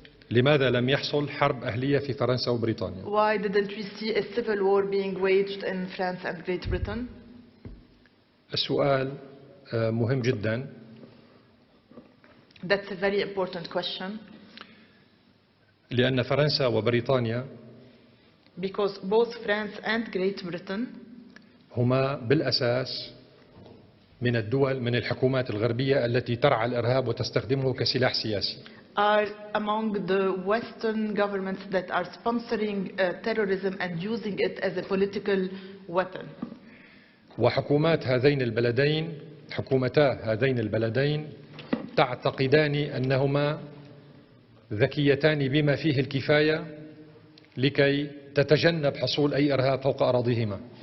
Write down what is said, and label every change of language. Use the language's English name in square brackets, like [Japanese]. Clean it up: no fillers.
[Arabic] لماذا لم يحصل حرب أهلية في فرنسا وبريطانيا؟ [English] Why didn't we see a civil war being waged in France and Great Britain? [Arabic] السؤال مهم جدا. [English] That's a very important question. [Arabic] لأن فرنسا وبريطانيا [English] Because both France and Great Britain [Arabic] هما بالأساس من الحكومات الغربية التي ترعى الإرهاب وتستخدمه كسلاح سياسي. [English] are among the Western governments that are sponsoring terrorism and using it as a political weapon. [Arabic] وحكومتا هذين البلدين تعتقدان أنهما ذكيتان بما فيه الكفاية لكي تتجنب حصول أي إرهاب فوق أراضيهما.